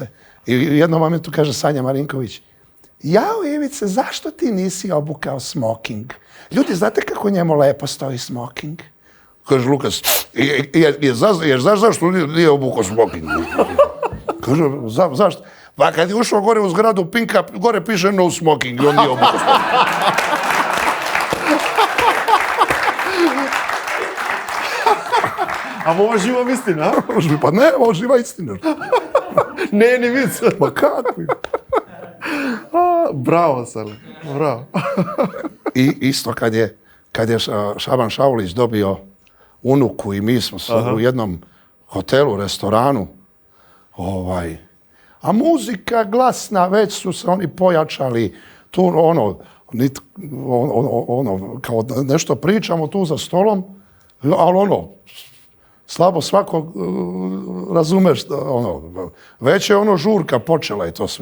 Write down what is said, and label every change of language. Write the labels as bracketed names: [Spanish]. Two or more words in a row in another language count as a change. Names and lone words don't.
[Serbian] I u jednom momentu kaže Sanja Marinković, jao Ivice, zašto ti nisi obukao smoking? Ljudi, znate kako njemu lepo stoji smoking? Kaže Lukas, znaš zašto nije obukao smoking? Kaže, zašto? Pa kad je ušao gore u zgradu Pinka, gore piše [English] no smoking [Serbian] i on nije obukao smoking. [Macedonian] А ова жива истина? [Serbian] Pa ne, ovo živa istina. [Macedonian] Не, не виц. [Serbian] Ma kako? [Macedonian] Браво, Сале, браво. [Serbian] I isto kad je Šaban Šaulić dobio unuku i mi smo u jednom hotelu, restoranu, a muzika glasna, već su se oni pojačali, tu kao nešto pričamo tu za stolom, ali slabo svakog razumeš, već je žurka počela i to sve.